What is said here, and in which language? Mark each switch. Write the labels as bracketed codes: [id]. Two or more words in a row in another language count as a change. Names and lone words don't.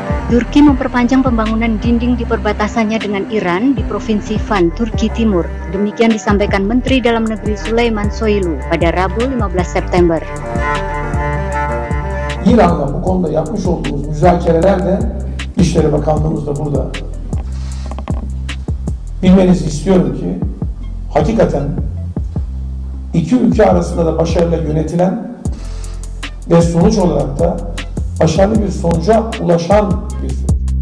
[id] Turki memperpanjang pembangunan dinding di perbatasannya dengan Iran di Provinsi Van, Turki Timur. Demikian disampaikan Menteri Dalam Negeri Süleyman Soylu pada Rabu 15 September. [tr] İran'la bu konuda yapmış olduğumuz müzakereler de İçişleri Bakanlığımız da burada. Bilmenizi istiyorum ki hakikaten iki ülke arasında da başarıyla yönetilen ve sonuç olarak da başarılı bir sonuca ulaşan bir süreç.